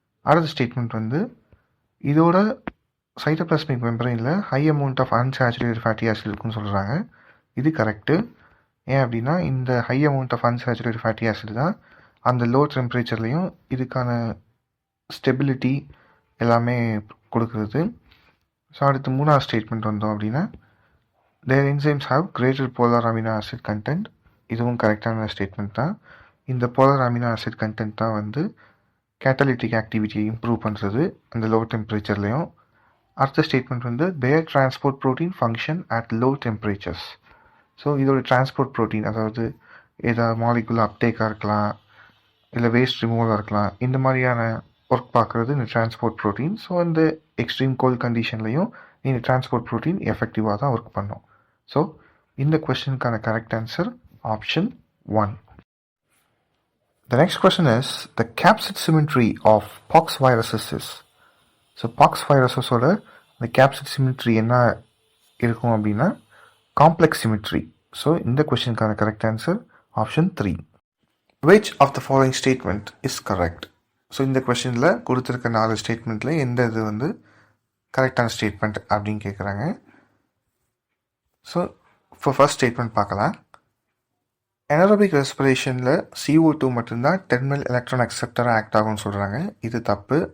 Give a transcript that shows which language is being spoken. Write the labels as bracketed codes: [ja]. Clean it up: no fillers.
[ta] அடுத்த ஸ்டேட்மெண்ட் வந்து இதோட cytoplasmic மெம்பரைனில் high amount of unsaturated fatty acid இருக்குன்னு சொல்கிறாங்க. இது கரெக்டு. ஏன் அப்படின்னா இந்த high amount of unsaturated fatty acid தான் அந்த லோ டெம்பரேச்சர்லேயும் இதுக்கான ஸ்டெபிலிட்டி எல்லாமே கொடுக்குறது. ஸோ அடுத்து 3வது ஸ்டேட்மெண்ட் வந்தோம் அப்படின்னா [en] their enzymes have greater polar amino acid content. [ta] இதுவும் கரெக்டான ஸ்டேட்மெண்ட் தான். இந்த போலார் அமினோ ஆசிட் கண்டென்ட் தான் வந்து கேட்டலிட்டிக் ஆக்டிவிட்டியை இம்ப்ரூவ் பண்ணுறது அந்த லோ டெம்பரேச்சர்லேயும். அடுத்த ஸ்டேட்மெண்ட் வந்து தேர் transport protein function at low temperatures. So இதோட டிரான்ஸ்போர்ட் ப்ரோட்டீன், அதாவது ஏதாவது மாலிகுலர் அப்டேக்காக இருக்கலாம், இல்லை வேஸ்ட் ரிமூவலாக இருக்கலாம், இந்த மாதிரியான ஒர்க் பார்க்குறது இந்த டிரான்ஸ்போர்ட் ப்ரோட்டீன். ஸோ இந்த எக்ஸ்ட்ரீம் கோல்ட் கண்டிஷன்லையும் இந்த டிரான்ஸ்போர்ட் ப்ரோட்டீன் எஃபெக்டிவாக தான் ஒர்க் பண்ணும். ஸோ இந்த கொஸ்டினுக்கான correct answer option 1. [en] The next question is the capsid symmetry of pox viruses is. [ta] So box வைரஸஸோட இந்த கேப்சிட் சிமிட்ரி என்ன இருக்கும் அப்படின்னா காம்ப்ளெக்ஸ் சிமிட்ரி. ஸோ இந்த கொஸ்டினுக்கான correct answer option 3. [en] Which of the following statement is correct? [ta] So இந்த கொஸ்டினில் கொடுத்துருக்க 4 ஸ்டேட்மெண்ட்டில் எந்த இது வந்து கரெக்டான ஸ்டேட்மெண்ட் அப்படின்னு கேட்குறாங்க. ஸோ இப்போ ஃபர்ஸ்ட் ஸ்டேட்மெண்ட் பார்க்கலாம். எனரோபிக் ரெஸ்பிரேஷனில் CO2 மட்டும்தான் டெர்மினல் எலக்ட்ரான் அக்செப்டராக ஆக்ட் ஆகும்னு சொல்கிறாங்க. இது தப்பு.